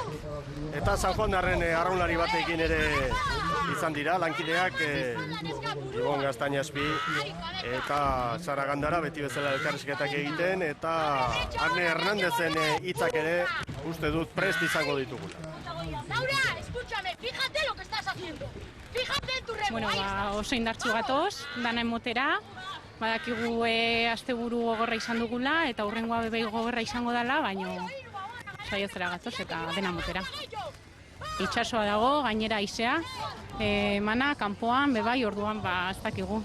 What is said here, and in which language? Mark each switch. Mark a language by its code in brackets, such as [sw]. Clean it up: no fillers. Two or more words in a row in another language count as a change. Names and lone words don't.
[eu] Eta San Juan darren arraunlari batekin ere izan dira, lankideak Ibon Gaztainazpi eta Sara Gandara beti bezala elkarrizketak egiten, eta Arne Hernandezen hitzak ere uste dut prest izango ditugula. [es] Laura, escúchame, fíjate lo que estás haciendo. Fíjate en tu remo. [eu] Bueno, oso indartsu gatoz, dana emotera. Badakigu asteburu gogorra izan dugula, eta hurrengoa bebai gogorra izango dela, baina saiatzera gatoz eta dena motera. Itxasoa dago, gainera haizea, mana, kanpoan, bebai, orduan, ez dakigu.